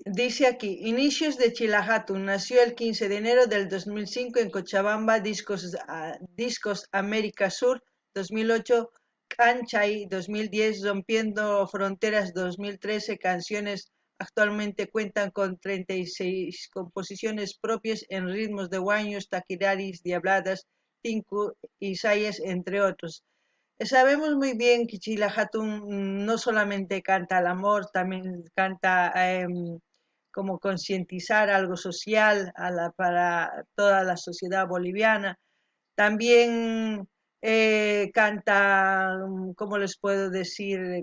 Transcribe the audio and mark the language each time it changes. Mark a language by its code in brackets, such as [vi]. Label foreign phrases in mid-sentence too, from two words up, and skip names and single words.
[es] Dice aquí, inicios de Chila Hatun, nació el 15 de enero del 2005 en Cochabamba, Discos América Sur, 2008, Canchay, 2010, Rompiendo Fronteras, 2013, Canciones. Actualmente cuentan con 36 composiciones propias en ritmos de guaños, taquiraris, diabladas, tinku y sayas, entre otros. Sabemos muy bien que Chila Hatun no solamente canta el amor, también canta como concientizar algo social para toda la sociedad boliviana. También canta, ¿cómo les puedo decir?